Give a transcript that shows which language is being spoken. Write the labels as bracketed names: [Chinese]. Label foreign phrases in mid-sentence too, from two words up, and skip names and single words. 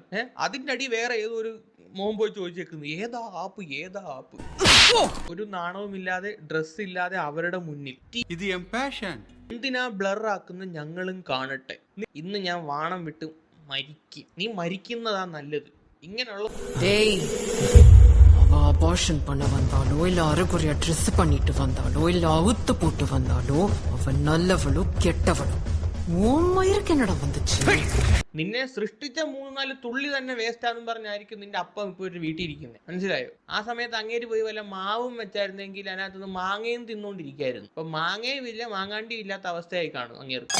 [Malayalam] അതിന്റെ അടി വേറെ ഏതോ ഒരു മോൻ പോയി ചോദിച്ചേക്കുന്നു ഏതാ ആപ്പ്. ഒരു നാണവുമില്ലാതെ ഡ്രസ് ഇല്ലാതെ അവരുടെ മുന്നിൽ എന്തിനാ ബ്ലർ ആക്കുന്ന ഞങ്ങളും കാണട്ടെ. ഇന്ന് ഞാൻ വാണം വിട്ട് മരിക്കും. നീ മരിക്കുന്നതാ നല്ലത്. ഇങ്ങനെയുള്ള [Tamil] அபார்ஷன் பண்ண வந்தாலோ இல்ல அரைக்குறைய ட்ரெஸ் பண்ணிட்டு வந்தாலோ இல்ல அவுத்து போட்டு வந்தாலோ அவன் நல்லவளோ கெட்டவளோ ഓമ്മയിരക്ക് എന്നടാ വന്നിച്ച്. [Malayalam] നിന്നെ സൃഷ്ടിച്ച 3-4 തുള്ളി തന്നെ വേസ്റ്റ് ആണെന്ന് പറഞ്ഞായിരിക്കും നിന്റെ അപ്പം ഇപ്പൊ ഒരു വീട്ടിൽ ഇരിക്കുന്നത്. മനസ്സിലായോ? ആ സമയത്ത് അങ്ങേര് പോയി വല്ല മാവും വെച്ചായിരുന്നെങ്കിൽ അതിനകത്തുനിന്ന് മാങ്ങയും തിന്നോണ്ടിരിക്കായിരുന്നു. ഇപ്പൊ മാങ്ങയും ഇല്ല, മാങ്ങാണ്ടിയും ഇല്ലാത്ത അവസ്ഥയായി കാണും അങ്ങേർക്ക്.